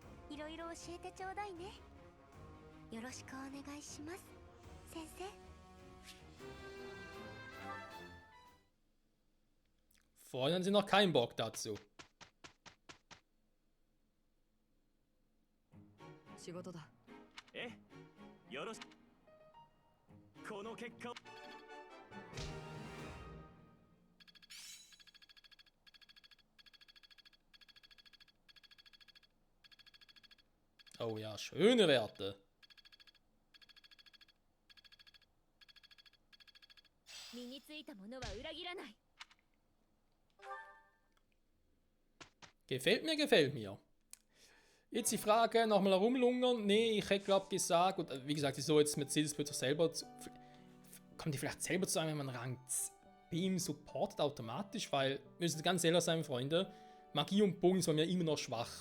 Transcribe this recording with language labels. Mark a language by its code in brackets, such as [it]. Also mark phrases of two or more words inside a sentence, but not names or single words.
[ja] いろいろ教えてちょうだいね。よろしくお願いします、先生。 [de] Vorhin haben sie noch keinen Bock dazu. [ja] 仕事だ。よろしく。この結果を。 [de] Oh ja, schöne Werte. [ja] 身についたものは裏切らない。 [de] Gefällt mir, gefällt mir. Jetzt die Frage, nochmal herumlungern. Nee, ich hätte glaube gesagt, und wie gesagt, wieso jetzt Mercedes plötzlich selber zu, kommt die vielleicht selber zu einem, wenn man Rang Beam supportet automatisch, weil, müssen Sie ganz ehrlich sein, Freunde, Magie und Bogen sind mir immer noch schwach.